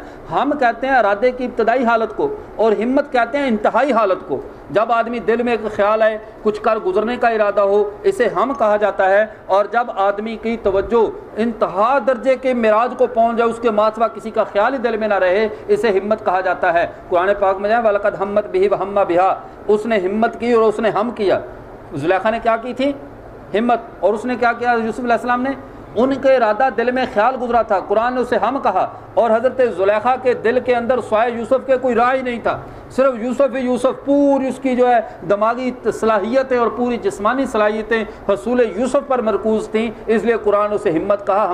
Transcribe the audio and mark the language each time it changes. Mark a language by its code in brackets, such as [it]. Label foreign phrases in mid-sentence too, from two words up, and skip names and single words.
[ur] ہم کہتے ہیں ارادے کی ابتدائی حالت کو، اور ہمت کہتے ہیں انتہائی حالت کو۔ جب آدمی دل میں ایک خیال آئے، کچھ کر گزرنے کا ارادہ ہو، اسے ہم کہا جاتا ہے۔ اور جب آدمی کی توجہ انتہا درجے کے معراج کو پہنچ جائے، اس کے ماسوا کسی کا خیال ہی دل میں نہ رہے، اسے ہمت کہا جاتا ہے۔ قرآن پاک میں جائیں [ar] وَلَقَدْ هَمَّتْ بِهِ وَهَمَّ بِهَا، [ur] اس نے ہمت کی اور اس نے ہم کیا۔ زلیخا نے کیا کی تھی؟ ہمت۔ اور اس نے کیا کیا؟ یوسف علیہ السلام نے ان کے ارادہ دل میں خیال گزرا تھا، قرآن نے اسے ہم کہا، اور حضرت زلیخا کے دل کے اندر سوائے یوسف کے کوئی راہ ہی نہیں تھا، صرف یوسف ہی یوسف، پوری اس کی جو ہے دماغی صلاحیتیں اور پوری جسمانی صلاحیتیں حصول یوسف پر مرکوز تھیں، اس لیے قرآن اسے ہمت کہا۔